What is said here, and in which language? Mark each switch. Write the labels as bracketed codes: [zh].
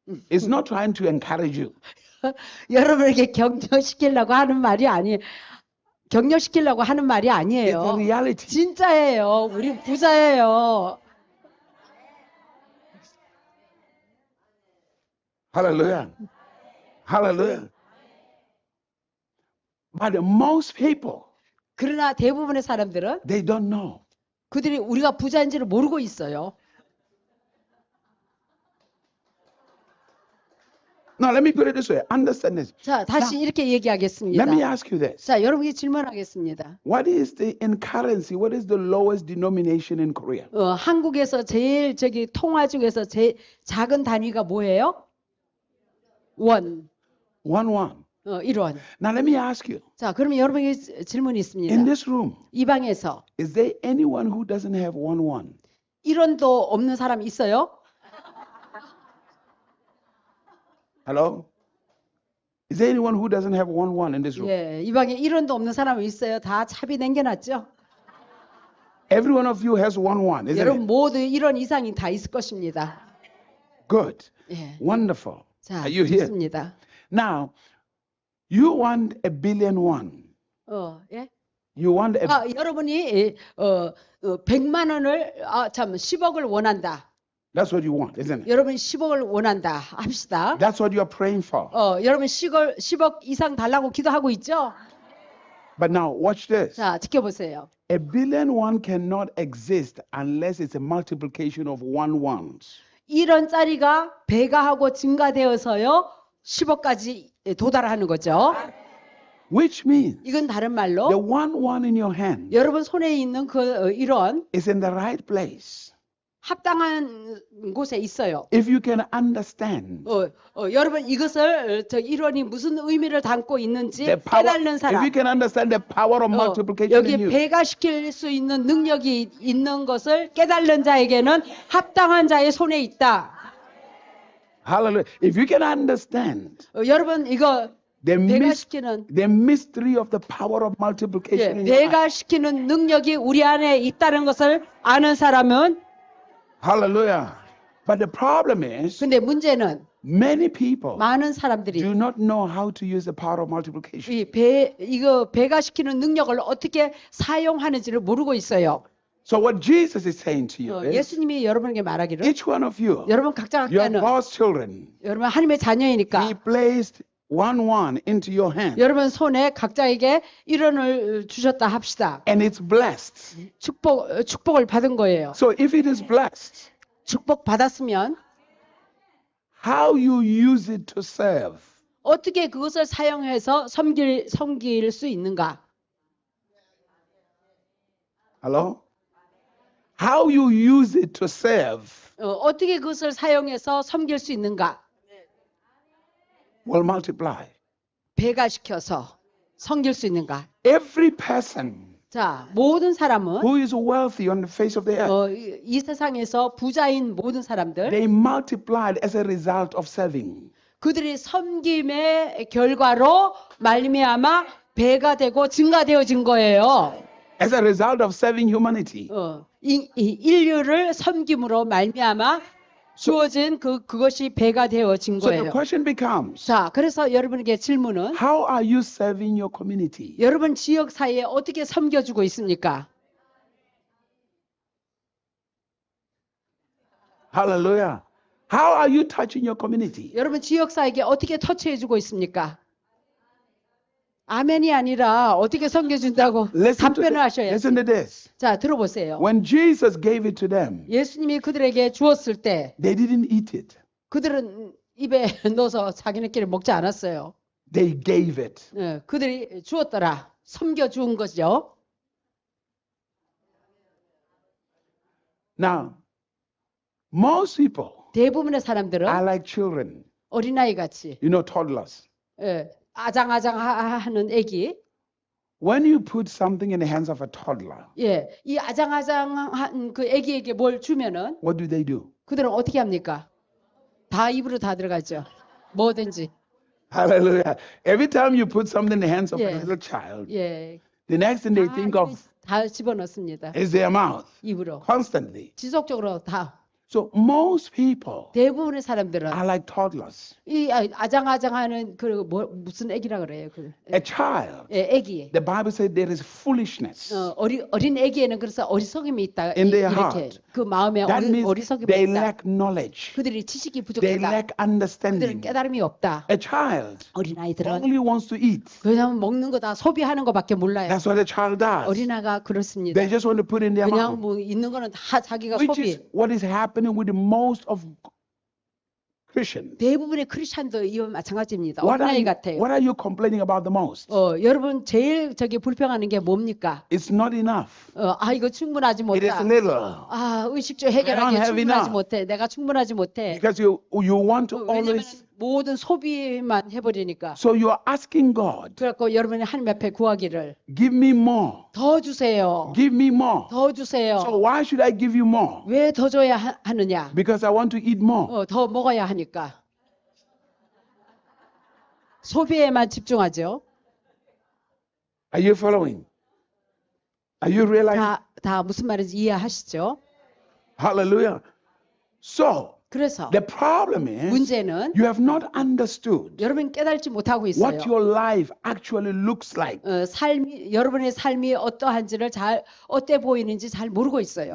[en] It's not trying to encourage you. [ko] 여러분에게 격려시키려고 하는 말이 아니에요. 격려시키려고 하는 말이 [en] It's [ko] 아니에요. [en] the reality. [ko] 진짜예요. 우리 부자예요. [en] Hallelujah. Hallelujah. But most people, [ko] 그러나 대부분의 사람들은 [en] they don't know. [ko] 그들이 우리가 부자인지를 모르고 있어요. [en] Now let me put it this way. Understand this. [ko] 자, 다시 이렇게 얘기하겠습니다. [en] Let me ask you this. [ko] 자, 여러분께 질문하겠습니다. [en] What is in currency? What is the lowest denomination in Korea? [ko] 한국에서 제일 통화 중에서 제일 작은 단위가 뭐예요? 원. [en] One. [ko] 1원. [en] Now let me ask you. [ko] 자, 그러면 여러분에게 질문이 있습니다. [en] In this room, [ko] 이 방에서 [en] is there anyone who doesn't have one? [ko] 1원도 없는 사람 있어요? [en] Hello? Is there anyone who doesn't have one in this room? [ko] 예, 이 방에 1원도 없는 사람은 있어요. 다 차비 남겨놨죠? [en] Every one of you has one, isn't [ko] 여러분 [en] it? [ko] 모두 1원 이상이 다 있을 것입니다. [en] Good. [ko] 예. [en] Wonderful. [ko] 자, [en] Are you here? [ko] 좋습니다. [en] Now, you want a billion won. [ko] 예? [en] You want a [ko] 여러분이 100만 원을 10억을 원한다. [en] That's what you want, isn't it? [ko] 여러분 10억을 원한다 합시다. [en] That's what you're praying for. [ko] 여러분 10억 이상 달라고 기도하고 있죠? [en] But now watch this. [ko] 자, 지켜보세요. [en] A billion won cannot exist unless it's a multiplication of ones. [ko] 1원짜리가 배가하고 증가되어서요 10억까지 도달하는 거죠. [en] Which means [ko] 이건 다른 말로 [en] one in your hand [ko] 여러분 손에 있는 그 1원 [en] is in the right place. [ko] 합당한 곳에 있어요. [en] If you can understand [ko] 여러분 이것을 1원이 무슨 의미를 담고 있는지 [en] the power, [ko] 깨닫는 [en] if [ko] 사람, [en] you can understand the power of multiplication [ko] 여기 [en] in you, [ko] 배가시킬 수 있는 능력이 있는 것을 깨닫는 자에게는 합당한 자의 손에 있다. [en] hallelujah. If you can understand [ko] 여러분 이거 [en] the [ko] 배가시키는 [en] mystery of the power of multiplication in your life, [ko] 배가시키는 능력이 우리 안에 있다는 것을 아는 사람은 [en] hallelujah. But the problem is [ko] 근데 문제는 [en] many people [ko] 많은 사람들이 [en] do not know how to use the power of multiplication. [ko] 이거 배가시키는 능력을 어떻게 사용하는지를 모르고 있어요. [en] So what Jesus is saying to you is, [ko] 예수님이 여러분에게 말하기를 [en] each one of you, [ko] 여러분 각자 [en] you are [ko] 각자는 [en] God's children. [ko] 여러분 하나님의 자녀이니까 [en] He placed one into your hand, [ko] 여러분 손에 각자에게 1원을 주셨다 합시다. [en] and it's blessed. [ko] 축복을 받은 거예요. [en] So if it is blessed, [ko] 축복 받았으면 [en] how you use it to serve, [ko] 어떻게 그것을 사용해서 섬길 수 있는가? [en] Hello? How you use it to serve [ko] 어떻게 그것을 사용해서 섬길 수 있는가? [en] will multiply. [ko] 배가 시켜서 섬길 수 있는가? [en] Every person [ko] 자, 모든 사람은 [en] who is wealthy on the face of the earth, [ko] 이 세상에서 부자인 모든 사람들 [en] they multiplied as a result of serving. [ko] 그들이 섬김의 결과로 말미암아 배가 되고 증가되어진 거예요. [en] As a result of serving humanity. [ko] 이 인류를 섬김으로 말미암아 주어진 그것이 배가 되어진 [en] So the [ko] 거예요. [en] question becomes, [ko] 자, 그래서 여러분에게 질문은 [en] how are you serving your community? [ko] 여러분 지역 사회에 어떻게 섬겨주고 있습니까? [en] Hallelujah. How are you touching your community? [ko] 여러분 지역 사회에 어떻게 터치해주고 있습니까? 아멘이 아니라 어떻게 섬겨준다고 답변을 하셔야지. [en] Listen to this. [ko] 자, 들어보세요. [en] When Jesus gave it to them, [ko] 예수님이 그들에게 주었을 때 [en] they didn't eat it. [ko] 그들은 입에 넣어서 자기네끼리 먹지 않았어요. [en] They gave it. [ko] 그들이 주었더라. 섬겨준 거죠. [en] Now, most people [ko] 대부분의 사람들은 [en] are like children. [ko] 어린아이 같이 [en] You know, toddlers. [ko] 아장아장하는 애기. [en] When you put something in the hands of a toddler, [ko] 이 아장아장한 그 애기에게 뭘 주면은 [en] what do? [ko] 그들은 어떻게 합니까? 다 입으로 다 들어가죠. 뭐든지. [en] Hallelujah. Every time you put something in the hands of a Yeah. little child, [ko] 예, [en] the next thing they think of [ko] 다 집어넣습니다. [en] is their mouth [ko] 입으로. [en] constantly. [ko] 지속적으로 다. [en] So most people [ko] 대부분의 사람들은 [en] are like toddlers. [ko] 이 아장아장하는 무슨 애기라 그래요? [en] A child. [ko] 애기. [en] The Bible says there is foolishness. [ko] 어린 애기에는 그래서 어리석임이 있다. [en] In their [ko] 이렇게 [en] heart. [ko] 그 마음에 [en] That means [ko] 어리석임이 [en] they [ko] 있다. [en] lack knowledge. [ko] 그들이 지식이 [en] They [ko] 부족하다. [en] lack [ko] 그들은 [en] understanding. [ko] 깨달음이 없다. [en] A child [ko] 어린 아이들은 [en] only wants to eat. [ko] 그냥 먹는 거 다 소비하는 거밖에 몰라요. [en] That's what a child does. [ko] 어린아가 그렇습니다. [en] They just want to put in their [ko] 그냥 [en] mouth. [ko] 뭐 있는 거는 다 자기가 [en] Which is [ko] 소비. [en] what is happening with the most of Christians. [ko] 대부분의 크리스천도 이와 마찬가지입니다. [en] What [ko] 어린아이 [en] are [ko] 같아요. [en] you complaining about the most? [ko] 여러분 제일 불평하는 게 뭡니까? [en] It's not enough. [ko] 이거 충분하지 [en] It is [ko] 못하다. [en] little. [ko] 의식주 [en] I don't [ko] 해결하기 [en] have [ko] 충분하지 [en] enough. [ko] 못해. 내가 충분하지 못해. [en] Because you want to [ko] 왜냐면 [en] always. [ko] 모든 소비만 해버리니까. [en] So you are asking God, [ko] 그래갖고 여러분이 하나님 앞에 구하기를 [en] give me more. [ko] 더 주세요. [en] Give me more. [ko] 더 주세요. [en] So why should I give you more? [ko] 왜 더 줘야 하느냐? [en] Because I want to eat more. [ko] 더 먹어야 하니까. 소비에만 집중하죠. [en] Are you following? Are you realizing? [ko] 다 무슨 말인지 이해하시죠? [en] Hallelujah. So [ko] 그래서 [en] the problem is [ko] 문제는 [en] you have not understood [ko] 여러분 깨달지 못하고 있어요. [en] what your life actually looks like. [ko] 여러분의 삶이 어떠한지를 어때 보이는지 잘 모르고 있어요.